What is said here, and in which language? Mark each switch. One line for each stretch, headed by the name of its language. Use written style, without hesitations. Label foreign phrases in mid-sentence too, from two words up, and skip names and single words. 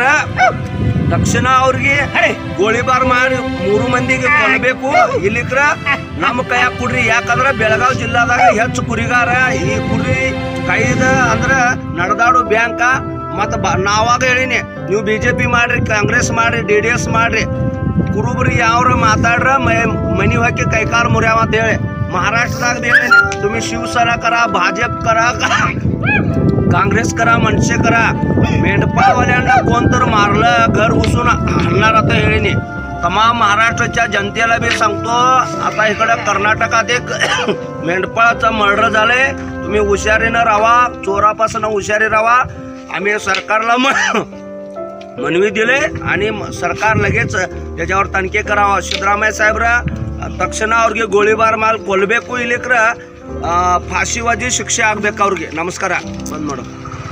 Kannada: ತಕ್ಷಣ ಅವ್ರಿಗೆ ಗೋಲಿಬಾರ್ ಮಾಡಿ 3 ಮಂದಿಗೆ ಕೊಲ್ಲಬೇಕು, ಇಲ್ಲಿಗ್ರ ನಮ್ಮ ಕೈಯಾಗ ಕೊಡ್ರಿ. ಯಾಕಂದ್ರೆ ಬೆಳಗಾವಿ ಜಿಲ್ಲಾದಾಗ ಹೆಚ್ಚು ಕುರಿಗಾರ. ಈ ಕುರಿ ಕೈದ ಅಂದ್ರ ನಡೆದಾಡು ಬ್ಯಾಂಕ. ಮತ್ತು ನಾವಾಗ ಹೇಳಿನಿ, ನೀವು BJP ಮಾಡ್ರಿ, ಕಾಂಗ್ರೆಸ್ ಮಾಡ್ರಿ, DDS ಮಾಡ್ರಿ, ಕುರುಬರಿಗೆ ಯಾವ್ರ ಮಾತಾಡ್ರ ಮನಿ ಹಾಕಿ ಕೈಕಾಲು ಮುರ್ಯಾವ ಅಂತ ಹೇಳಿ.
Marathi: महाराष्ट्रात तुम्ही शिवसेना करा, भाजप करा, काँग्रेस करा, मनसे करा. मेंढपाळवाल्यांना कोण तर मारलं घर घुसून हलणार आता हेळीने. तमाम महाराष्ट्राच्या जनतेला बी सांगतो, आता इकडं कर्नाटकात एक मेंढपाळाचं मर्डर झालंय. तुम्ही हुशारीनं राहा, चोरापासून हुशारी राहा. आम्ही सरकारला मनवी दिले आणि सरकार लगेच त्याच्यावर तनिखे करावा.
Kannada: सिद्धरामಯ್ಯ ಸಾಹೇಬ್ರ ತಕ್ಷಣ ಅವ್ರಿಗೆ ಗೋಲಿಬಾರ್ ಮಾಡಿ ಕೊಲ್ಲಬೇಕು, ಇಲ್ಲಿಕ್ರ ಫಾಶಿವಾದಿ ಶಿಕ್ಷೆ ಆಗ್ಬೇಕು ಅವ್ರಿಗೆ. ನಮಸ್ಕಾರ. ಬಂದ್ ಮಾಡು.